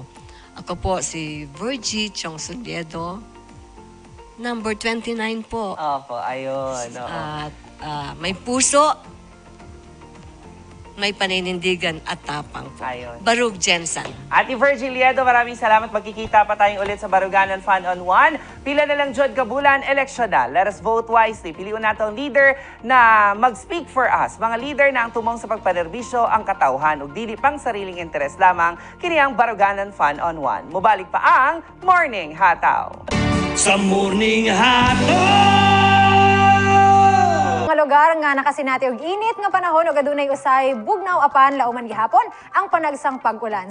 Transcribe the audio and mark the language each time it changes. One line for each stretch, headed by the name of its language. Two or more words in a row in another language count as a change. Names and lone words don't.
Filipino: Ako po si Virgie Chong Suliedo, number 29 po. Opo, ayun. At may puso, may paninindigan at tapang po. Ayun. Barug Jensen. Ate Virgie Liedo, maraming salamat. Magkikita pa tayong ulit sa Baruganan Fun on One.
Cebuano: Pila na lang Jod Kabulan, eleksyonal.
English: Let us vote wisely.
Filipino: Piliun natin ang
English: leader na mag-speak for us.
Cebuano: Mga leader na ang tumong sa pagpanerbisyo ang katauhan ug dili pang sariling interes lamang kini ang Baruganan Fun on One. Mubalik pa ang Morning Hataw. Sa Morning Hataw! Mga lugar nga nakasinati og init nga panahon ug adunay usay bugnaw apan lauman gihapon ang panagsang pag-ulan.